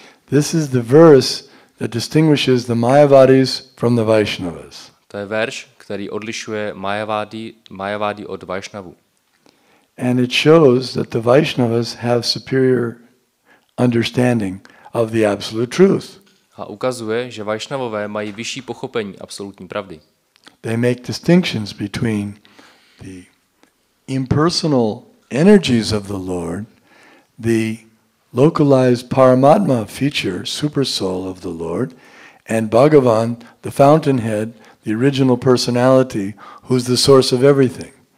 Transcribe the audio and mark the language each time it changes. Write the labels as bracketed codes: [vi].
[en] This is the verse that distinguishes the Mayavadis from the Vaishnavas. [cs] To je verš, který odlišuje Mayavadi od Vaishnavu. [en] And it shows that the Vaishnavas have superior understanding of the absolute truth. [cs] A ukazuje, že Vaishnavové mají vyšší pochopení absolutní pravdy. [en] They make distinctions between the impersonal energies of the Lord, the localized Paramatma feature, super soul of the Lord, and Bhagavan, the fountainhead, the original personality, who's the source of everything.